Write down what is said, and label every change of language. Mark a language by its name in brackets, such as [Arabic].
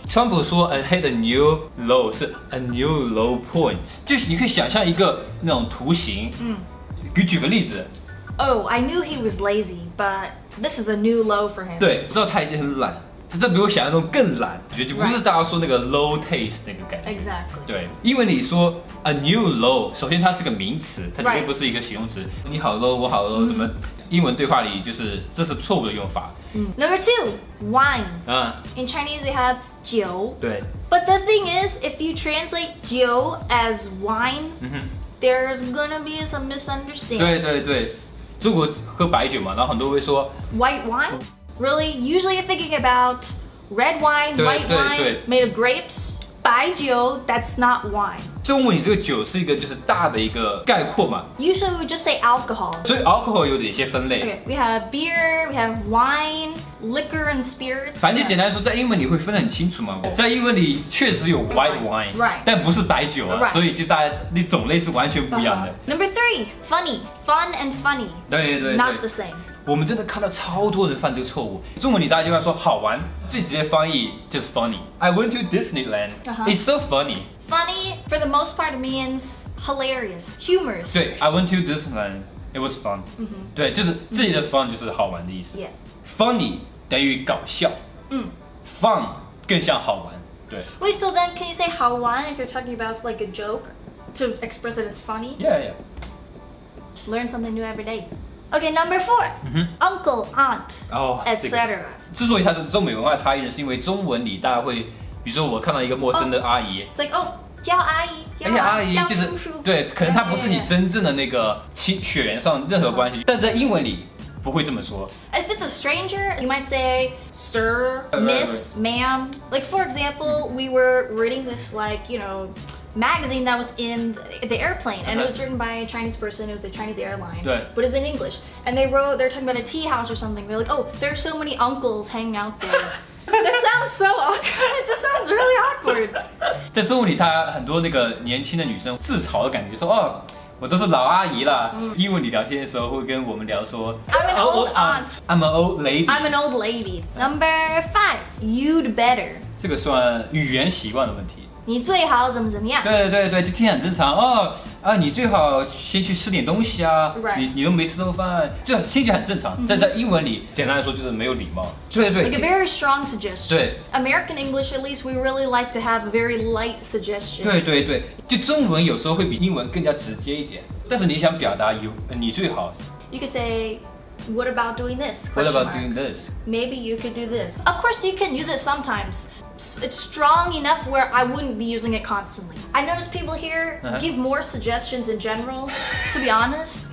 [Chinese] 川普说 [English] I hit a new low [Chinese] 是 [English] a new low point， [Chinese] 就是你可以想象一个那种图形。举个例子。 [English] Oh, I knew he was lazy, but this is a new low for him. [Chinese] 对，知道他已经很懒，但比我想象中更懒，就不是大家说那个 [English] low taste [Chinese] 那个感觉。 [English] Exactly. [Chinese] 对，因为你说 [English] a new low， [Chinese] 首先它是个名词，它绝对不是一个形容词。你好 low， 我好 low， 怎么？英文对话里就是这是错误的用法。 [English] Number 2, wine. 嗯， In Chinese, we have 酒. [Chinese] 对。 [English] But the thing is, if you translate 酒 as wine, there's gonna be some misunderstanding. [Chinese] 对对对，中国喝白酒嘛，然后很多会说 [English] White wine? Really? Usually you're thinking about red wine, [Chinese] 对 [English] white [Chinese] 对 [English] wine [Chinese] 对 [English] made of grapes. 白酒, that's not wine. [Chinese] 中文里这个酒是一个就是大的一个概括嘛， [English] Usually we would just say alcohol. [Chinese] 所以 alcohol 有哪些分类？ [English] Okay, we have beer, we have wine, liquor and spirit. [Chinese] 反正简单说，在英文里会分得很清楚嘛。在英文里确实有 [English] white wine， Right. [Chinese] 但不是白酒啊， [English] Right. [Chinese] 所以就大家那种类是完全不一样的。 [English] Number 3, funny. Fun and funny. [Chinese] 对对 [English] Not the [Chinese] 对， [English] same. [Chinese] 我们真的看到超多人犯这个错误。中文里大家就会说好玩，最直接翻译就是 funny。 [English] I went to Disneyland. It's so funny. Funny, for the most part, means hilarious, humorous. 对 ，I went to Disneyland. It was fun. [Chinese] 对，就是这里的 fun 就是好玩的意思。 [English] Yeah. [Chinese] Funny 等于搞笑。Fun 更像好玩。对。 [English] Wait, so then can you say 好玩 if you're talking about like a joke to express that it's funny? Yeah. Learn something new every day. Okay, number 4, uncle, aunt, [Chinese] 哦，这个 [English] etc. [Chinese] 之所以它是中美文化差异呢，是因为中文里大家会，比如说我看到一个陌生的阿姨， [English] It's like, oh, [Chinese] 叫阿姨，而且阿姨叫就是叔叔。对，可能她不是你真正的那个血缘上任何关系，但在英文里不会这么说。 [English] If it's a stranger, you might say sir, Right, miss, ma'am. Like for example, we were reading this magazine that was in the airplane, and it was written by a Chinese person. It was a Chinese airline, Right. but it's in English. And they're talking about a tea house or something. They're like, oh, there's so many uncles hanging out there. That sounds so awkward. It just sounds really awkward. [Chinese] 在中文里，他很多那个年轻的女生自嘲的感觉，说哦，我都是老阿姨啦。英文里聊天的时候会跟我们聊说 [English] I'm an old aunt. I'm an old lady. I'm an old lady. Number 5, you'd better. [Chinese] 这个算语言习惯的问题。你最好怎么样？对对对，就听起来很正常哦。你最好先去吃点东西啊。 [English] Right. [Chinese] 你都没吃到饭，就听起来很正常。但在英文里，简单来说就是没有礼貌。对对 [English] Like a very strong suggestion. [Chinese] 对 [English] American English, at least, we really like to have a very light suggestion. [Chinese] 对对对，就中文有时候会比英文更加直接一点。但是你想表达你最好 [English] You could say, what about doing this? ，What Question about mark. doing this？ Maybe you could do this. Of course, you can use it sometimes. It's strong enough where I wouldn't be using it constantly. I notice people here give more suggestions in general, to be honest.